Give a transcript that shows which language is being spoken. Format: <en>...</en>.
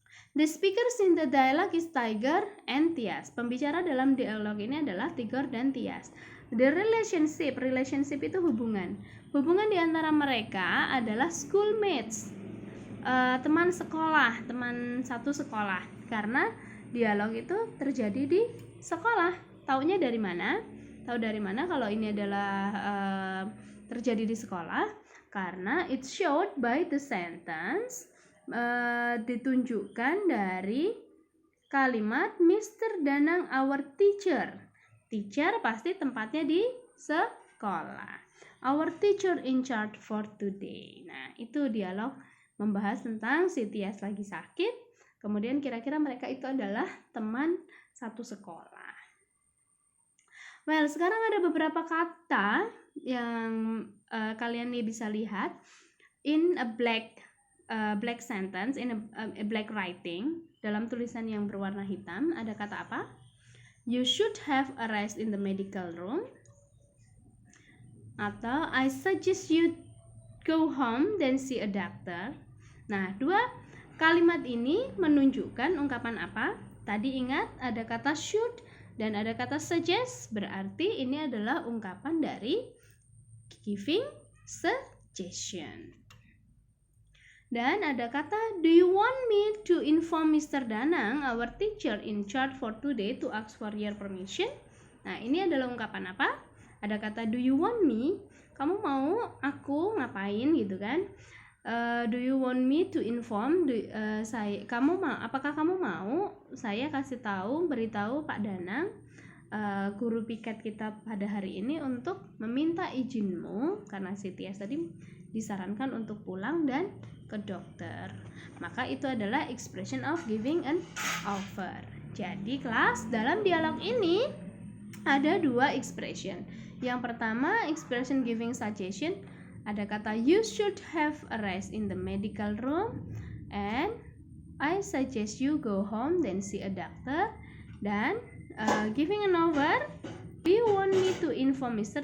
<en>The speakers in the dialogue is Tiger and Tias.</en> <id>Pembicara dalam dialog ini adalah Tigor dan Tias.</id> <en>The relationship</en> <id>itu hubungan. Hubungan di antara mereka adalah schoolmates. Teman sekolah, teman satu sekolah. Karena dialog itu terjadi di sekolah. Taunya dari mana? Tahu dari mana kalau ini adalah terjadi di sekolah? Karena</id> <en>it's showed by the sentence,</en> <id>ditunjukkan dari kalimat</id> <en>Mr.</en> <id>Danang</id> <en>our teacher.</en> <id>Teacher pasti tempatnya di sekolah.</id> <en>Our teacher in charge for today.</en> <id>Nah, itu dialog membahas tentang si Tias lagi sakit. Kemudian kira-kira mereka itu adalah teman satu sekolah. Well, sekarang ada beberapa kata yang kalian nih bisa lihat</id> <en>in a black sentence, in a black writing,</en> <id>dalam tulisan yang berwarna hitam. Ada kata apa?</id> <en>You should have a rest in the medical room.</en> <id>Atau</id> <en>I suggest you go home then see a doctor.</en> <id>Nah, dua kalimat ini menunjukkan ungkapan apa? Tadi ingat ada kata should dan ada kata suggest, berarti ini adalah ungkapan dari giving suggestion. Dan ada kata</id> <en>do you want me to inform Mr. Danang, our teacher in charge for today, to ask for your permission?</en> <id>Nah, ini adalah ungkapan apa? Ada kata</id> <en>do you want me,</en> <id>kamu mau aku ngapain gitu kan?</id> <en>Do you want me to inform?</en> <id>Apakah kamu mau saya kasih tahu, beritahu Pak Danang, guru piket kita pada hari ini untuk meminta izinmu karena si Tias tadi disarankan untuk pulang dan ke dokter. Maka itu adalah</id> <en>expression of giving an offer.</en> <id>Jadi kelas, dalam dialog ini ada dua expression. Yang pertama, expression giving suggestion. Ada kata</id> <en>you should have a rest in the medical room, and I suggest you go home then see a doctor.</en> <id>Dan</id> <en>giving an over, do you want me to inform Mr.</en>